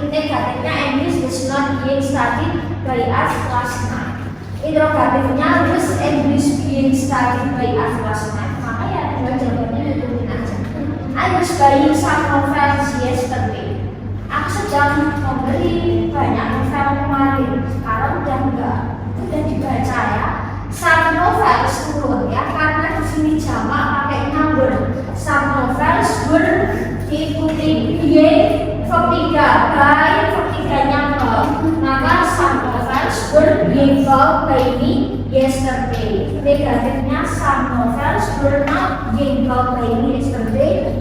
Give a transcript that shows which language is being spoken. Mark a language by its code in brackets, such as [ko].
[id] Negatifnya [en] English was not being studied by us last night. [id] Interrogatifnya [en] was English being studied by us last night. [id] Maka ya dua jawabannya ditulis aja. [en] I was buying some novels yesterday. [id] Aku sedang membeli banyak novel kemarin. Sekarang udah enggak, udah dibaca ya. Some novels turun ya, karena di sini jamak pakai number. Some novels were diikuti verb 3 by verb 3-nya verb. Maka [en] some novels were being bought by me yesterday. [id] Negatifnya [en] some novels were not being bought by me yesterday.